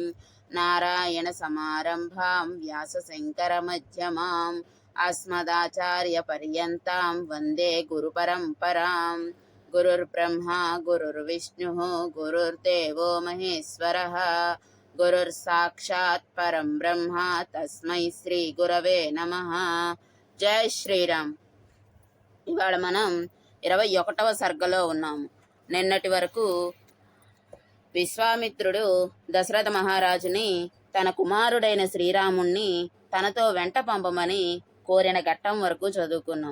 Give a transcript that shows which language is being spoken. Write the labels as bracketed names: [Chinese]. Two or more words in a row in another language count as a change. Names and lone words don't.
[Sanskrit] नारायणसमारम्भां व्यासशङ्करमध्यमाम् अस्मदाचार्यपर्यन्तां वन्दे गुरुपरम्परां। गुरुर्ब्रह्मा गुरुर्विष्णुः गुरुर्देवो महेश्वरः गुरुर्साक्षात् परं ब्रह्म तस्मै శ్రీ గురవే నమః. [Telugu] జై శ్రీరామ్. ఇవాళ మనం 21వ సర్గలో ఉన్నాము. నిన్నటి వరకు విశ్వామిత్రుడు దశరథ మహారాజుని తన కుమారుడైన శ్రీరాముణ్ణి తనతో వెంట పంపమని కోరిన ఘట్టం వరకు చదువుకున్నాం.